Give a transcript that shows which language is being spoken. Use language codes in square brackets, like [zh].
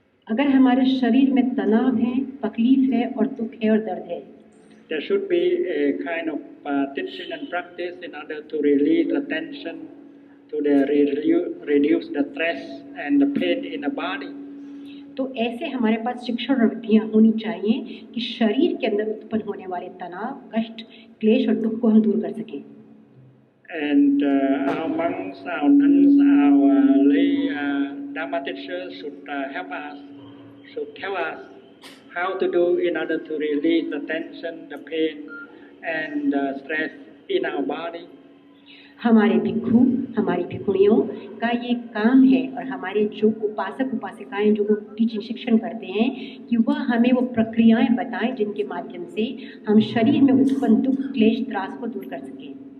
[hi] अगर हमारे शरीर में तनाव है, तकलीफ है और दुख है और दर्द है, [en] There should be a kind of teaching and practice in order to release the tension, to reduce the stress and the pain in the body. [hi] तो ऐसे हमारे पास शिक्षण और विधियाँ होनी चाहिए कि शरीर के अंदर उत्पन्न होने वाले तनाव, कष्ट, क्लेश और दुख को हम दूर कर सकें। [en] And our monks, our nuns, our lay Dharma teachers should help us, should tell us how to do in order to release the tension, the pain and the stress in our body. [hi] हमारे भिक्षु, हमारी भिक्षुणियों का ये काम है और हमारे जो उपासक उपासिकाएं जो टीचिंग शिक्षण करते हैं कि वह हमें वो प्रक्रियाएं बताएं जिनके माध्यम से हम शरीर में उत्पन्न दुख, क्लेश, त्रास को दूर कर सकें।